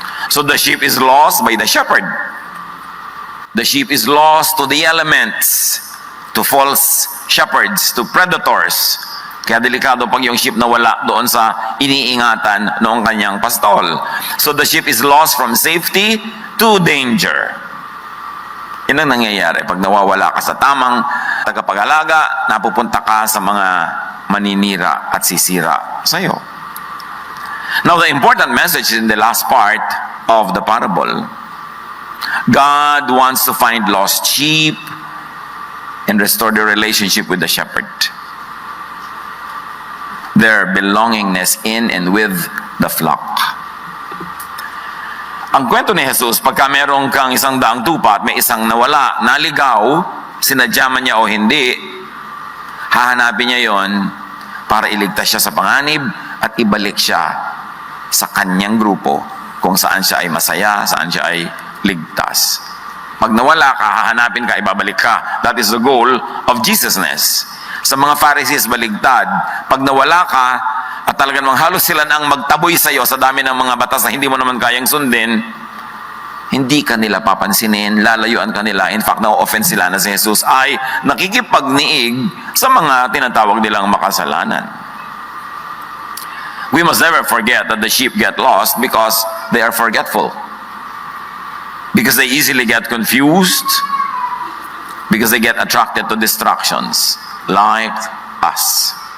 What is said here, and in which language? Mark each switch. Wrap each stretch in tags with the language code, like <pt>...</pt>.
<en>So the sheep is lost by the shepherd. The sheep is lost to the elements, to false shepherds, to predators.</en> <tl>Kaya delikado pag yung sheep nawala doon sa iniingatan noong kanyang pastol.</tl> <en>So the sheep is lost from safety to danger.</en> <tl>Yan ang nangyayari. Pag nawawala ka sa tamang tagapag-alaga, napupunta ka sa mga maninira at sisira sa'yo.</tl> <en>Now, the important message in the last part of the parable, God wants to find lost sheep and restore the relationship with the shepherd. Their belongingness in and with the flock.</en> <tl>Ang kwento ni Jesus, pagka merong kang 100 tupa at may isang nawala, naligaw, sinadya man niya o hindi, hahanapin niya yon para iligtas siya sa panganib at ibalik siya sa kanyang grupo kung saan siya ay masaya, saan siya ay ligtas. Pag nawala ka, hahanapin ka, ibabalik ka.</tl> <en>That is the goal of Jesusness.</en> <tl>Sa mga Pharisees, baligtad. Pag nawala ka, at talagang halos sila nang magtaboy sa iyo sa dami ng mga batas na hindi mo naman kayang sundin, hindi ka nila papansinin, lalayuan ka nila. In fact, na-offend sila na si Jesus ay nakikipagniig sa mga tinatawag nilang makasalanan.</tl> <en>We must never forget that the sheep get lost because they are forgetful. Because they easily get confused. Because they get attracted to distractions like us.</en>